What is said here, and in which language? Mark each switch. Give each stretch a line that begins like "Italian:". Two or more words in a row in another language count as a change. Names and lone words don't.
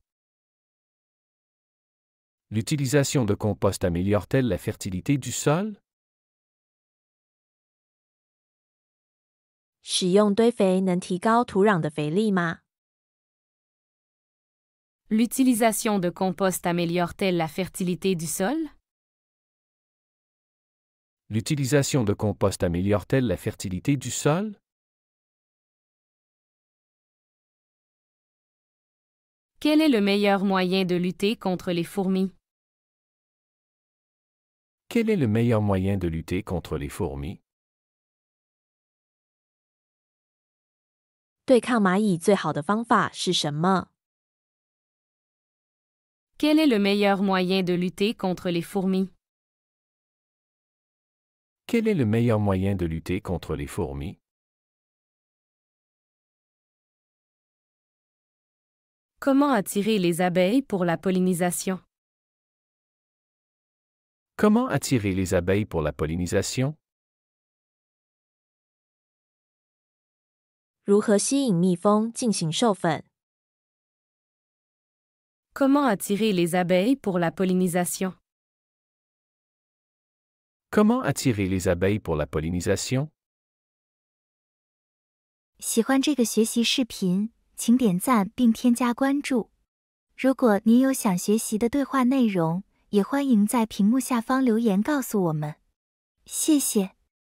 French: L'utilisation de compost améliore-t-elle la fertilité du sol?
Chinese: 使用堆肥能提高土壤的肥力吗？
French: L'utilisation de compost améliore-t-elle la fertilité du sol? L'utilisation de compost améliore-t-elle la fertilité du sol? Quel est le meilleur moyen de lutter contre les fourmis? Quel est le meilleur moyen de lutter contre les fourmis?
Chinese: 对抗蚂蚁最好的方法是什么？
French: Quel est le meilleur moyen de lutter contre les fourmis? Quel est le meilleur moyen de lutter contre les fourmis? Comment attirer les abeilles pour la pollinisation? Comment attirer les abeilles pour la pollinisation?
Chinese: 如何吸引蜜蜂进行授粉？
French: Comment attirer les abeilles pour la pollinisation? Comment attirer les abeilles pour la pollinisation?
Chinese: 喜欢这个学习视频，请点赞并添加关注。如果您有想学习的对话内容，也欢迎在屏幕下方留言告诉我们。谢谢。